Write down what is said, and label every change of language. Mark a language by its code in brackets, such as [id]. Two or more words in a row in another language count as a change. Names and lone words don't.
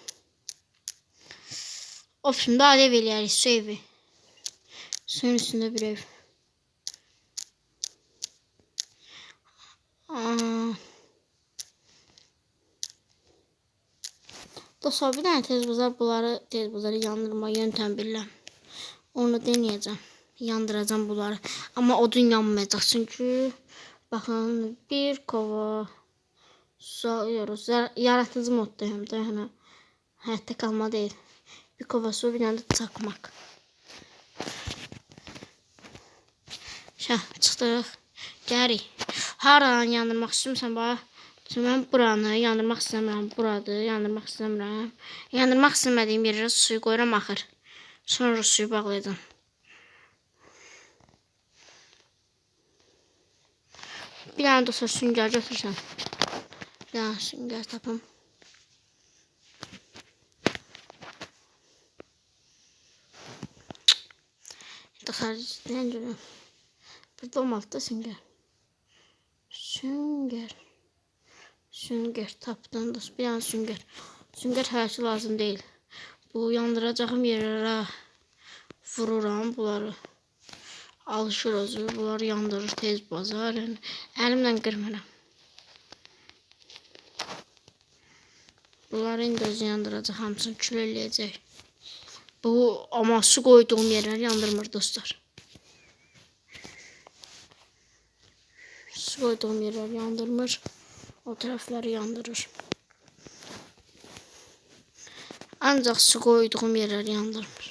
[az] Option daha ev eləyərik, su evi. Suyun üstündə bir ev. Dostlar [tr] bir tane [az] tezbazar tezbazarı yandırma yöntem bilirəm. [tr] Onu deneyeceğim. Yandıracağım bunları. [az] Ama odun yanmayacaq. [tr] Çünkü bakın bir kova su alıyoruz. Yaratıcı moddayım da yani hayatta kalma değil. Bir kova su bir tane de çakmak. [az] Çıxdıq. Gərik. Haradan yandırmaq istəyirsən bax. Mən buranı yandırmaq istəmirəm. Buradır yandırmaq istəmirəm. Yandırmaq istəmədiyim yerə suyu qoyuram axır. Sonra suyu bağlayacağım. [tr] Bir tane [az] dostlar süngər götürsən. Bir tane süngər tapım. [tr] Dostlar cidden görüyorum. [az] Burada olmalı da süngər. Süngər tapdım dostlar. [tr] Bir tane [az] süngər. Süngər hər şey [tr] lazım değil. [az] Bu yandıracağım yerlərə vururam bunları. Alışır özü. Bunları yandırır tez bazar. Yani əlimlə qırmıram. Bunları indi özü yandıracaq. Hamısını kül eləyəcək. [tr] Bu ama su koyduğum yerler yandırmır dostlar. Su koyduğum yerler yandırmır. O tarafları yandırır. Ancak su koyduğum yerler yandırmır.